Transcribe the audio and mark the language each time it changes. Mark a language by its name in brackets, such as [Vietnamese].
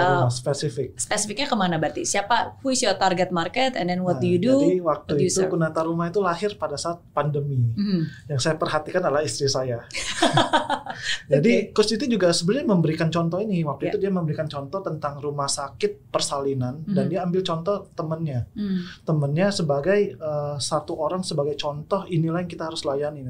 [Indonesian] Spesifiknya kemana berarti? Siapa, [English] who is your target market and then what do you do? [Indonesian] Jadi waktu itu Kunata Rumah itu lahir pada saat pandemi. Yang saya perhatikan adalah istri saya. Jadi Coach Diti juga sebenarnya memberikan contoh ini. Waktu itu dia memberikan contoh tentang rumah sakit persalinan dan dia ambil contoh temennya sebagai satu orang sebagai contoh, inilah yang kita harus layani.